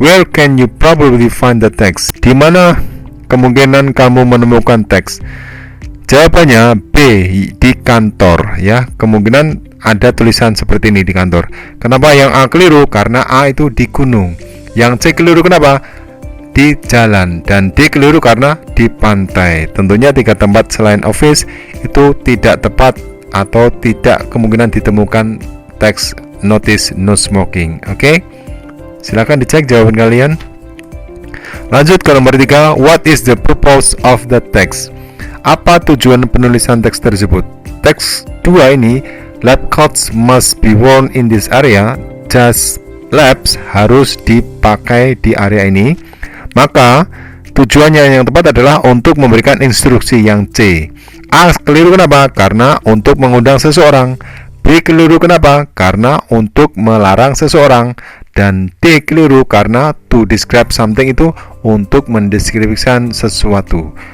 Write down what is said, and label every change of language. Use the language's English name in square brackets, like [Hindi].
[English] Where can you probably find the text? [Indonesian] Di mana kemungkinan kamu menemukan teks? Jawabannya B, di kantor ya. Kemungkinan ada tulisan seperti ini di kantor. Kenapa yang A keliru? Karena A itu di gunung. Yang C keliru kenapa? Di jalan. Dan D keliru karena di pantai. Tentunya 3 tempat selain office itu tidak tepat atau tidak kemungkinan ditemukan teks notice no smoking. Oke? Silakan dicek jawaban kalian. Lanjut ke nomor 3. [English] What is the purpose of the text? [Indonesian] Apa tujuan penulisan teks tersebut? [English] Teks 2 ini, lab coats must be worn in this area. [Indonesian] Jas labs harus dipakai di area ini. Maka tujuannya yang tepat adalah untuk memberikan instruksi. Yang C. A keliru kenapa? Karena untuk mengundang seseorang. B keliru kenapa? Karena untuk melarang seseorang. Dan D keliru karena [English] to describe something [Indonesian] itu untuk mendeskripsikan sesuatu.